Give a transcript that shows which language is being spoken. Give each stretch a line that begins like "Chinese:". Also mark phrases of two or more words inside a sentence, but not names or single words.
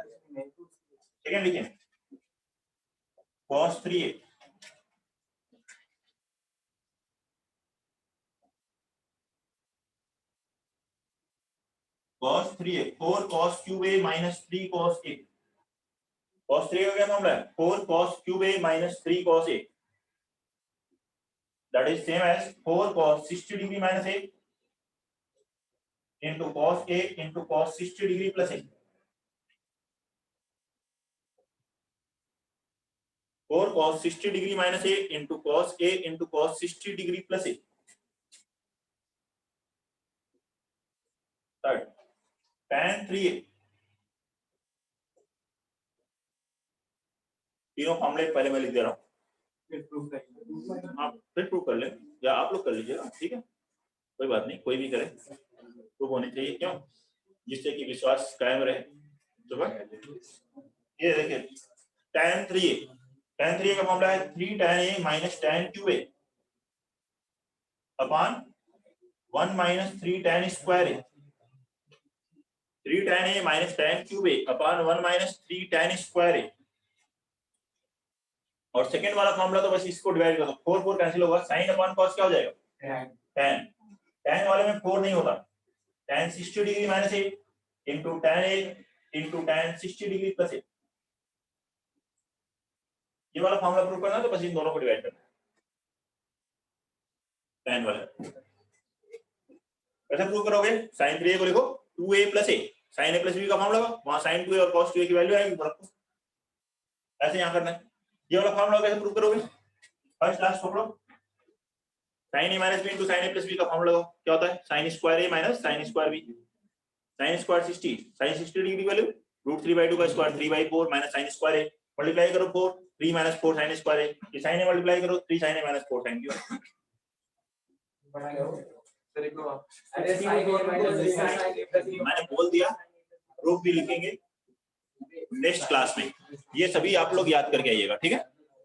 English: second लिखें cos 3a cos 3a 4 cos cube a minus 3 cos a।
Hindi: cos 3a का क्या फॉर्मूला है,
English: 4 cos cube a minus 3 cos a, that is same as 4 cos 60 degree minus a into cos a into cos 60 degree plus a. 4 cos 60 degree minus a into cos a into cos 60 degree plus a.
Hindi: थर्ड tan 3a, तीनों फॉर्मूले पहले मैं लिख दे रहा हूं। आप फिर प्रूव कर ले या आप लोग कर लीजिएगा, ठीक है, कोई बात नहीं, कोई भी करे, प्रूव होनी चाहिए, क्यों, जिससे कि विश्वास कायम रहे। तो ये देखिए tan 3a, tan 3a का मामला है
English: 3 tan a minus tan 2a upon 1 minus 3 tan square a, 3 tan a minus tan cube a upon 1 minus 3 tan square a.
Hindi: और सेकंड वाला मामला तो बस इसको डिवाइड कर दो, 4 4 कैंसिल होगा, sin अपॉन cos क्या हो जाएगा, tan, tan वाले में 4 नहीं होता,
English: tan 60 degree minus 8 into tan a into tan 60 degree plus 8,
Hindi: ये वाला फॉर्मूला प्रूव करना है तो बस इन दोनों को डिवाइड करना है, tan वाला कैसे प्रूव करोगे, sin 3a को लिखो 2a plus a,
English: sin a plus b
Hindi: का फॉर्मूला लगा, वहां sin 2a और cos 2a की वैल्यू आएगी ऊपर आपको, ऐसे यहां करना है। ये वाला फॉर्मूला कैसे प्रूव करोगे,
English: first last
Hindi: पकड़ो,
English: sin a minus b into sin a plus b
Hindi: का फॉर्मूला लगाओ, क्या होता है
English: sin square a minus sin square b, sin square 60, sin 60 degree
Hindi: की वैल्यू √3/2 का स्क्वायर
English: 3/4 minus sin square a,
Hindi: मल्टीप्लाई करो 4,
English: 3 minus 4 sin square a,
Hindi: ये sin a मल्टीप्लाई करो
English: 3 sin a minus 4 sin q। अरे sin a minus sin
Hindi: मैंने बोल दिया, प्रूफ भी लिखेंगे
English: next class
Hindi: में, ये सभी आप लोग याद करके आइएगा, ठीक है।